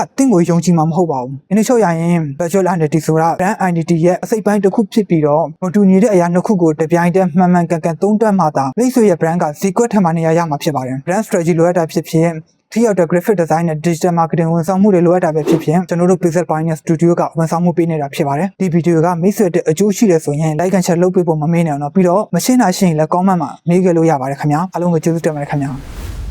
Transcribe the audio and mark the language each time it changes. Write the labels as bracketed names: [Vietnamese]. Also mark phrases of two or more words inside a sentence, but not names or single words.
[Burmese] တင့်ကိုယုံကြည်မှာမဟုတ်ပါဘူးဒီနေ့ချုပ်ရရင် [English] virtual identity [Burmese] ဆိုတာ [English] brand identity [Burmese] ရဲ့အစိတ်ပိုင်းတစ်ခုဖြစ်ပြီးတော့မတူညီတဲ့အရာနှစ်ခုကိုတပြိုင်တည်းမှန်မှန်ကန်ကန်သုံးသပ်မှသာမိတ်ဆွေရဲ့ brand က secret ထက်မှနေရာရမှာဖြစ်ပါတယ် [English] brand strategy [Burmese] လိုအပ်တာဖြစ်ဖြစ်ထိရောက်တဲ့ [English] graphic design [Burmese] နဲ့ [English] digital marketing [Burmese] ဝန်ဆောင်မှုတွေလိုအပ်တာပဲဖြစ်ဖြစ်ကျွန်တော်တို့ Pixel Pioneer Studio ကဝန်ဆောင်မှုပေးနေတာဖြစ်ပါတယ်ဒီဗီဒီယိုကမိတ်ဆွေတဲ့အကျိုးရှိတယ်ဆိုရင် [English] like and share [Burmese] လုပ်ပေးဖို့မမေ့နဲ့အောင်တော့ပြီးတော့မရှင်းတာရှိရင်လည်း comment မှာမေးခဲ့လို့ရပါတယ်ခင်ဗျာအားလုံးကိုကျေးဇူးတင်ပါတယ်ခင်ဗျာ